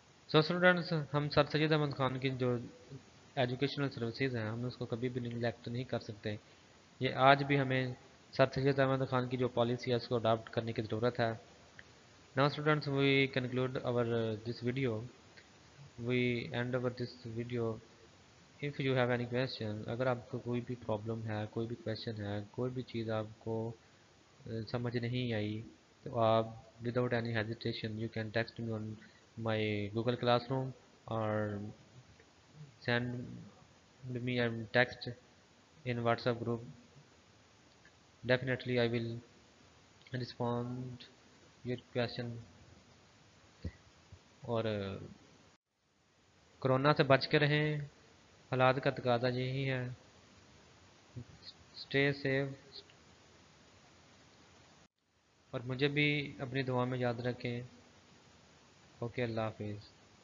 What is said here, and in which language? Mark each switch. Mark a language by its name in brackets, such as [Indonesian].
[Urdu] So students, ہم سر سید احمد خان کی جو ایجوکیشنل سروسز ہیں ہم اس کو کبھی بھی نگلیکٹ نہیں کر سکتے۔ یہ آج بھی ہمیں سر سید احمد خان کی جو پالیسی ہے اس کو اڈاپٹ کرنے کی ضرورت ہے۔ [English] Now students, we conclude our this video. We end over this video. If you have any question، [Urdu] اگر آپ کو کوئی بھی پرابلم ہے، کوئی بھی کویشچن ہے، کوئی بھی چیز آپ کو سمجھ نہیں آئی، تو آپ [English] without any hesitation you can text me on my Google Classroom or send me a text in WhatsApp group. Definitely I will respond your question۔ [Urdu] اور کرونا سے بچ کے رہیں، حالات کا تقاضا یہی ہے۔ اسٹے سیف، اور مجھے بھی اپنی دعا میں یاد رکھیں۔ اوکے، اللہ حافظ۔